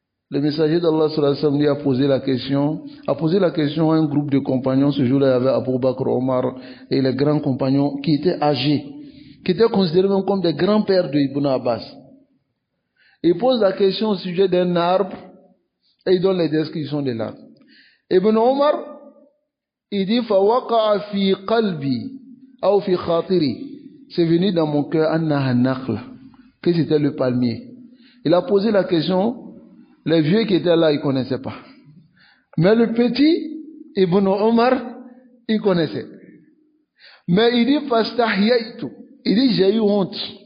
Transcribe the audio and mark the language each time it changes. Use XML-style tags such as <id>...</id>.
<fr>Le messager d'Allah sallallahu alayhi wa sallam lui a posé la question à un groupe de compagnons. Ce jour-là, il y avait Abu Bakr, Omar et les grands compagnons qui étaient âgés, qui étaient considérés même comme des grands-pères de Ibn Abbas. Il pose la question au sujet d'un arbre et il donne les descriptions de l'arbre.</fr> <ar>Ibn Omar,</ar> <fr>il dit</fr> <ar>فَوَقَعَ فِي قَلْبِي أو فِي خَاطِرِي.</ar> <fr>C'est venu dans mon cœur</fr> <ar>أَنَّهَا النَّخْلَ,</ar> <fr>que c'était le palmier. Il a posé la question. Les vieux qui étaient là, ils ne connaissaient pas. Mais le petit, Ibn Omar, il connaissait. Mais il dit,</fr> <ar>fastahyaytu.</ar> <fr>Il dit, j'ai eu honte.</fr>